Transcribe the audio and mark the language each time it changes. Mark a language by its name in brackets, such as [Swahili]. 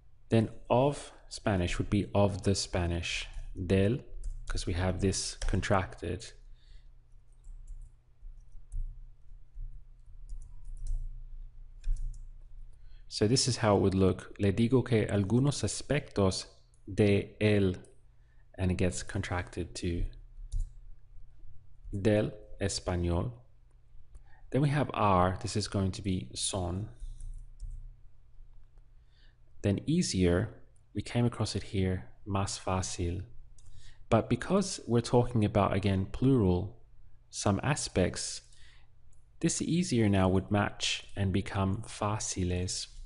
[English] Then of Spanish would be of the Spanish. Del, because we have this contracted. So this is how it would look. [Spanish] Le digo que algunos aspectos de él, [English] and it gets contracted to [Spanish] del español. [English] Then we have are, this is going to be son. Then easier, we came across it here, [Spanish] más fácil. [English] But because we're talking about, again, plural, some aspects, this easier now would match and become fáciles.